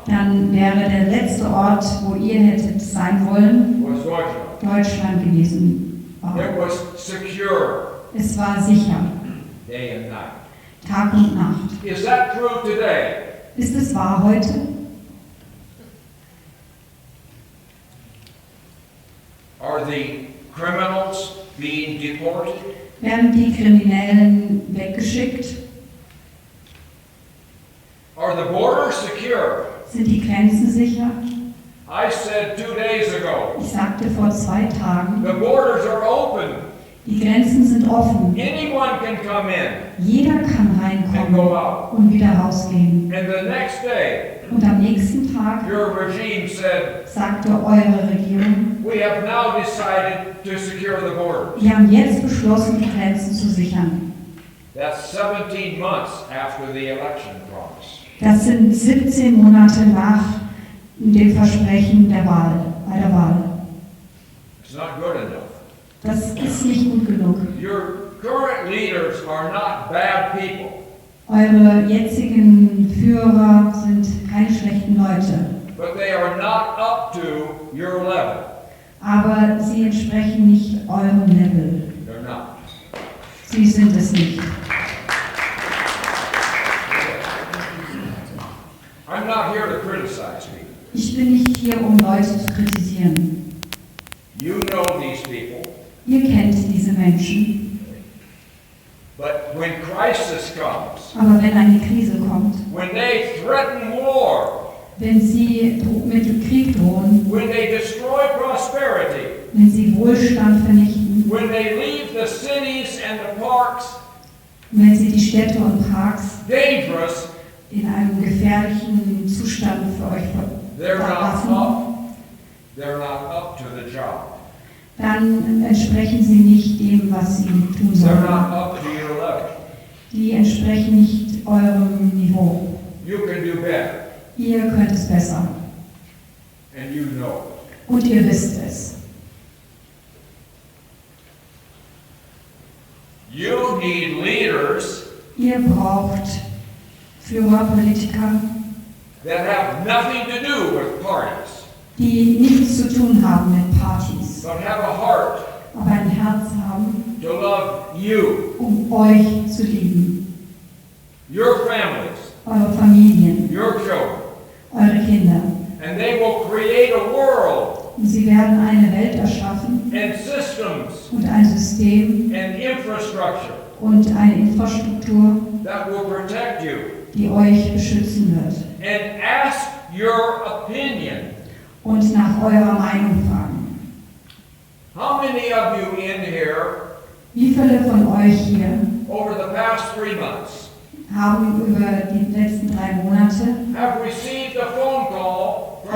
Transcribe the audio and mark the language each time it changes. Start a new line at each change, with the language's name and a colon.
German: dann wäre der letzte Ort, wo ihr hättet sein wollen,
English: was Deutschland.
German: Deutschland gewesen.
English: It was secure
German: Es war sicher,
English: day and night.
German: Tag und Nacht.
English: Is that true today?
German: Ist es wahr heute?
English: Are the criminals being deported?
German: Werden die Kriminellen weggeschickt?
English: Are the borders secure?
German: Sind die Grenzen sicher?
English: I said 2 days ago,
German: Ich sagte vor 2 Tagen,
English: the borders are open.
German: die Grenzen sind offen.
English: Anyone can come in
German: Jeder kann
English: and go
German: reinkommen
English: out.
German: und wieder rausgehen.
English: And the next day,
German: Und am nächsten Tag
English: your regime said,
German: sagte eure Regierung,
English: we have now decided to secure the borders.
German: wir haben jetzt beschlossen, die Grenzen zu sichern.
English: That's 17 months after the election promise.
German: Das sind 17 Monate nach dem Versprechen bei der Wahl.
English: It's not good enough.
German: Das ist nicht gut genug.
English: Your current leaders are not bad people,
German: Eure jetzigen Führer sind keine schlechten Leute,
English: but they are not up to your level.
German: aber sie entsprechen nicht eurem Level.
English: They're not.
German: Sie sind es nicht.
English: here to criticize people.
German: Ich bin nicht hier, um Leute zu kritisieren.
English: You know these people.
German: Ihr kennt diese Menschen.
English: But when crisis comes,
German: Aber wenn eine Krise kommt,
English: when they threaten war,
German: wenn sie mit dem Krieg drohen,
English: when they destroy prosperity,
German: wenn sie Wohlstand vernichten,
English: when they leave the cities and the parks
German: wenn sie die Städte und Parks
English: dangerous,
German: in einem gefährlichen Zustand für euch verlassen,
English: they're not up to the job.
German: dann entsprechen sie nicht dem, was sie tun
English: They're
German: sollen.
English: not up to your level.
German: Die entsprechen nicht eurem Niveau.
English: You can do better,
German: Ihr könnt es besser.
English: and you know it.
German: Und ihr wisst es.
English: You need leaders
German: Ihr braucht Führer, Politiker,
English: that have nothing to do with parties,
German: die nichts zu tun haben mit Partys,
English: but have a heart
German: aber ein Herz haben,
English: to love you,
German: um euch zu lieben.
English: your families,
German: Eure Familien,
English: your children,
German: eure Kinder.
English: and they will create a world
German: Und sie werden eine Welt erschaffen
English: and systems
German: und ein System
English: and infrastructure
German: und eine Infrastruktur,
English: that will protect you.
German: die euch beschützen wird.
English: And ask your opinion.
German: Und nach eurer Meinung fragen.
English: How many of you in here
German: Wie viele von euch hier
English: over the past 3 months
German: haben über die letzten 3 Monate
English: have received a phone call from